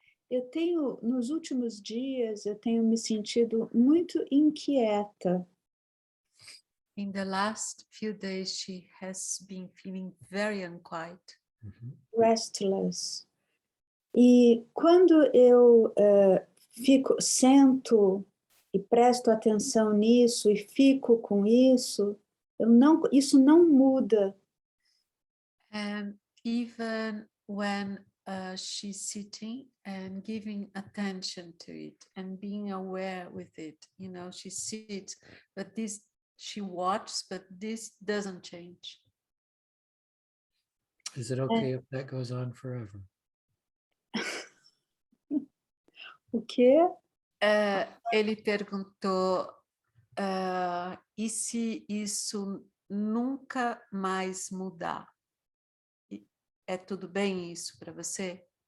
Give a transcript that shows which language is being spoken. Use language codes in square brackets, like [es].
[pt] Eu tenho, nos últimos dias, eu tenho me sentido muito inquieta. [en] In the last few days, she has been feeling very unquiet. Mhm. Restless. [pt] E quando eu sento e presto atenção nisso e fico com isso, isso não muda. [en] And even when she's sitting and giving attention to it and being aware with it, she sits, but this She watches, but this doesn't change. Is it okay if that goes on forever? [pt] O quê? Ele perguntou, e se isso nunca mais mudar? É tudo bem isso para você?